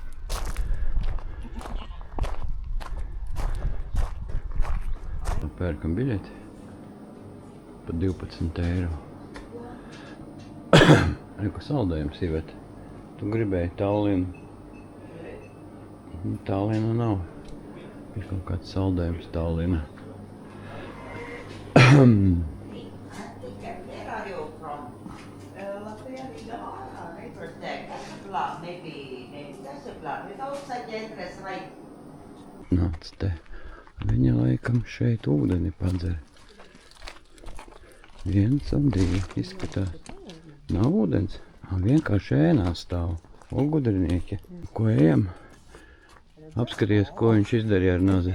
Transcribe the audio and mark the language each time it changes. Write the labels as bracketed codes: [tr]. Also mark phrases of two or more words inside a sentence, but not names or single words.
[lv] Pērkam biļeti pa 12 eiro. Reku saldējums, Iveta. Tu gribēji Tallinu. Tallina nav. Ir kaut kāds saldējums Tallina. [en] Where are you from? [lv] Latvijā Rīgā. [en] Maybe that's a plan. Without such address, right? [lv] Nāc te. Viņa laikam šeit ūdeni padzer. 1 un 2 izskatās. Nav ūdens. Vienkārši ēnā stāv. O, gudrinieki. Ko ejam? Apskaties, ko viņš izdarīja ar nazi.